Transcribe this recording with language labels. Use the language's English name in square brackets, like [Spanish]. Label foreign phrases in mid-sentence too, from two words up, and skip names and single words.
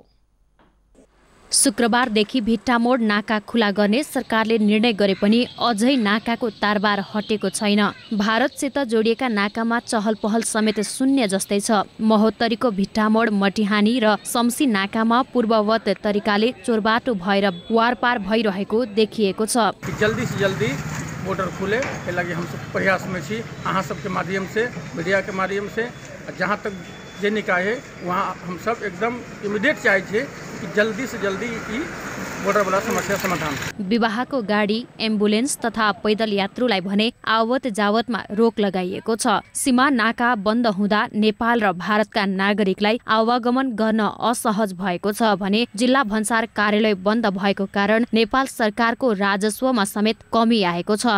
[Nepali] शुक्रबारदेखि भिट्टामोड नाका खुला गर्ने सरकारले निर्णय गरे पनि अझै नाकाको तारबार हटेको छैन। भारतसित जोडिएका नाकामा चहल पहल समेत शून्य जस्तै छ। महोत्तरीको भिट्टामोड, मटिहानी र सम्सी नाकामा पूर्ववत तरिकाले चोरबाटो भएर वारपार भइरहेको देखिएको छ। [Maithili] जल्दी से जल्दी बॉर्डर खुले के लगे हम सब प्रयास में छी। अहाँ सबके माध्यम से, मीडिया के माध्यम से, जहाँ तक जे निकाय है वहाँ हम सब एकदम इमीडिएट चाहे छे कि जल्दी से जल्दी ई बॉर्डर वाला समस्या समाधान। [Nepali] विवाहको गाडी, एम्बुलेन्स तथा पैदल यात्रुलाई भने आवत जावतमा रोक लगाइएको छ। सीमा नाका बन्द हुँदा नेपाल र भारतका नागरिकलाई आवागमन गर्न असहज भएको छ भने जिल्ला भन्सार कार्यालय बन्द भएको कारण नेपाल सरकारको राजस्वमा समेत कमी आएको छ।